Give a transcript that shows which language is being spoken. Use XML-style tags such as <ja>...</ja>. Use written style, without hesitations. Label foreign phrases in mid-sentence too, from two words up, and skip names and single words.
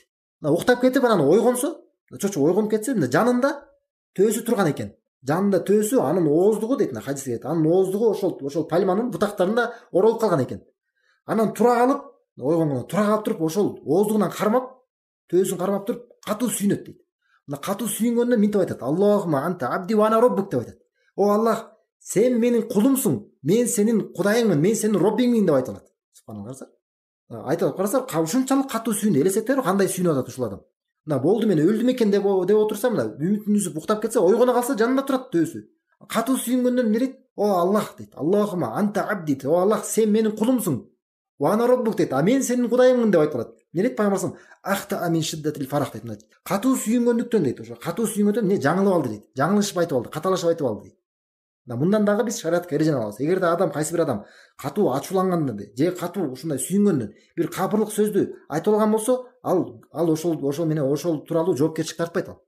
<ky>Мына уктап кетип, анан ойгонсо, чочуп ойгонуп кетсе, мына жанында төөсү турган экен. Жанында төөсү, анын ооздугу дейт, мына хадисте дейт. Анын ооздугу ошол пальманын бутактарында оролуп калган экен. Анан тура калып, ойгонгондо тура калып туруп, ошол ооздугунан кармап, төөсүн кармап туруп, катуу сүйүнөт дейт. Мына катуу сүйүнгөндө минтип айтат:</ky> <ar>اللهم أنت عبدي وأنا ربك</ar> <ky>деп айтат. О Аллах, сен менин кулумсуң, мен сенин кудайыңмын, мен сенин роббиңмин деп айтылат. Субханаллах. Айтып карасак, ушунчалык катуу сүйүндү. Элестетиңерби кандай сүйүнүп атат ушул адам. Мына болду, мен өлдүм экен деп отурса, мына үмүтүн үзүп уктап кетсе, ойгоно калса жанында турат төөсү. Катуу сүйүнгөндөн эмне дейт? О Аллах дейт.</ky> <ar>اللهم أنت عبدي.</ar> <ky>О Аллах, сен менин кулумсуң.</ky> <ar>وأنا ربك</ar> <ky>дейт. А мен сенин кудайыңмын деп айтылат. Не дейт пайгамбарым?</ky> <ar>أخطأ من شدة الفرح</ar> <ky>дейт. Катуу сүйүнгөндүктөн дейт. Ошо катуу сүйүнгөндөн эмне жаңылып алды дейт. Жаңылышып айтып алды, каталашып айтып алды дейт. Мындан дагы биз шариатка эреже алабыз. Эгерде адам, кайсы бир адам катуу ачуулангандан же катуу ушундай сүйүнгөндөн бир капырлык сөздү айтып алган болсо, ал ошол менен ошол тууралуу жоопкерчилик тартпайт ал.</ky>